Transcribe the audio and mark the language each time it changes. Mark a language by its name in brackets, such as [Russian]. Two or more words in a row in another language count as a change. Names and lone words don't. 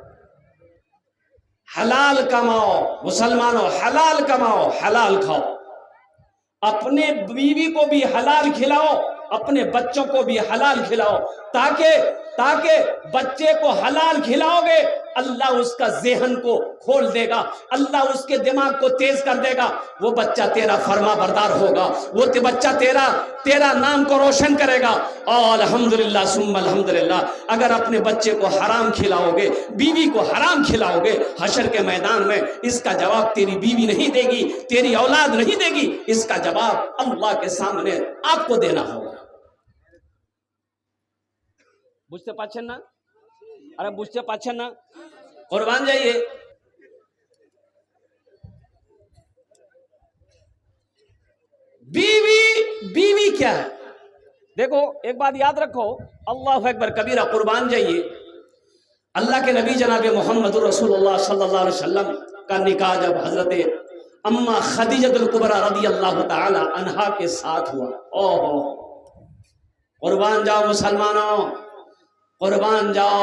[Urdu] حلال کماؤ مسلمانوں، حلال کماؤ، حلال کھاؤ، اپنے بیوی کو بھی حلال کھلاؤ، اپنے بچوں کو بھی حلال کھلاؤ، تاکہ بچے کو حلال کھلاؤ گے، اللہ اس کا ذہن کو کھول دے گا، اللہ اس کے دماغ کو تیز کر دے گا، وہ بچہ تیرا فرما بردار ہوگا، وہ بچہ تیرا نام کو روشن کرے گا۔ اور [Arabic] الحمدللہ ثم الحمدللہ، [Urdu] اگر اپنے بچے کو حرام کھلاؤ گے، بیوی کو حرام کھلاؤ گے، حشر کے میدان میں اس کا جواب تیری بیوی نہیں دے گی، تیری اولاد نہیں دے گی، اس کا جواب اللہ کے سامنے آپ کو دینا ہوگا۔ [Bangla] বুঝতে পারছেন না? আরে বুঝতে পারছেন না? [Urdu] قربان جائیے۔ بیوی کیا ہے؟ دیکھو ایک بات یاد رکھو، [Arabic] اللہ اکبر کبیرہ، [Urdu] قربان جائیے۔ اللہ کے نبی جناب محمد رسول اللہ [Arabic] صلی اللہ علیہ وسلم [Urdu] کا نکاح جب حضرت اما خدیجہ الکبریٰ [Arabic] رضی اللہ تعالی عنہا [Urdu] کے ساتھ ہوا، اوہ قربان جاؤ مسلمانوں، قربان جاؤ۔